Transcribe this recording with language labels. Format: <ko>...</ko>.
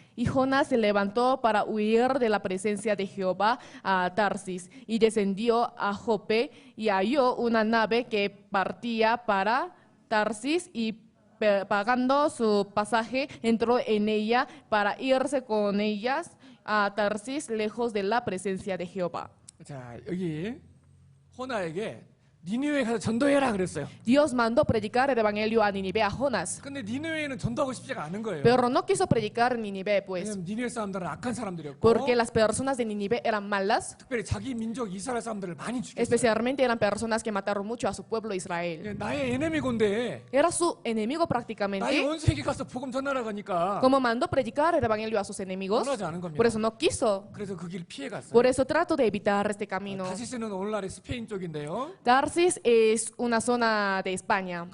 <es>Y Jonás se levantó para huir de la presencia de Jehová a Tarsis, y descendió a Jope, y halló una nave que partía para Tarsis, y pagando su pasaje, entró en ella para irse con ellas a Tarsis, lejos de la presencia de Jehová.</es> <ko>자, 여기 호나에게 니느웨에 가서 전도해라 그랬어요.</ko> <es>Dios mandó predicar el evangelio a Nínive, a Jonás,</es> <ko>근데 니느웨에는 전도하고 싶지가 않은 거예요.</ko> <es>pero no quiso predicar en Nínive, pues,</es> <ko>왜냐면 니느웨 사람들은 악한 사람들이었고</ko> <es>porque las personas de Nínive eran malas,</es> <ko>특별히 자기 민족 이스라엘 사람들을 많이 죽였어요.</ko> <es>especialmente eran personas que mataron mucho a su pueblo Israel.</es> <ko>예, 나의 에네미곤데</ko> <es>Era su enemigo</es> <ko>나의</ko> <es>prácticamente,</es> <ko>원수에게 가서 복음 전하러 가니까</ko> <es>como mandó predicar el evangelio a sus enemigos,</es> <ko>원하지 않은 겁니다.</ko> <es>por eso no quiso.</es> <ko>그래서 그 길 피해 갔어요.</ko> <es>Por eso trato de evitar este camino.</es> <ko>다시스는 오늘날의 스페인 쪽인데요.</ko> <es>Tarsis es una zona de España,</es>